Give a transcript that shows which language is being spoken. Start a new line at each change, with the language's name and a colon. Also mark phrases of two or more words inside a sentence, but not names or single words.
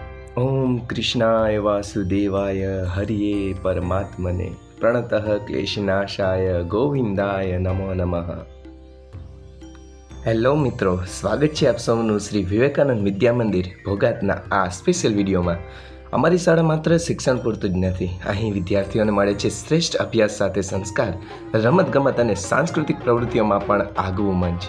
Sanskrit: ओम कृष्णाय वासुदेवाय हरिये परमात्मने प्रणतः क्लेशनाशाय गोविंदाय नमो नमः।
Gujarati: હેલો મિત્રો, સ્વાગત છે આપ સૌનું શ્રી વિવેકાનંદ વિદ્યા મંદિર ભોગાતના આ સ્પેશિયલ વિડીયોમાં। અમારી શાળા માત્ર શિક્ષણ પૂરતું જ નથી, અહીં વિદ્યાર્થીઓને મળે છે શ્રેષ્ઠ અભ્યાસ સાથે સંસ્કાર, રમતગમત અને સાંસ્કૃતિક પ્રવૃત્તિઓમાં પણ આગવું મંચ।